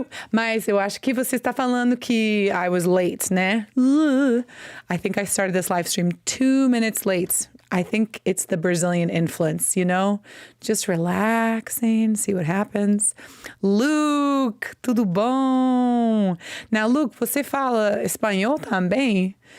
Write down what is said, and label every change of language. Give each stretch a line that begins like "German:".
Portuguese: Mas eu acho que você está falando que
English: I was late,
Portuguese: né?
English: I think I started this live stream 2 minutes late. I think it's the Brazilian influence, you know? Just relaxing, see what happens.
Portuguese: Luke, tudo bom? Now, Luke, você fala espanhol também?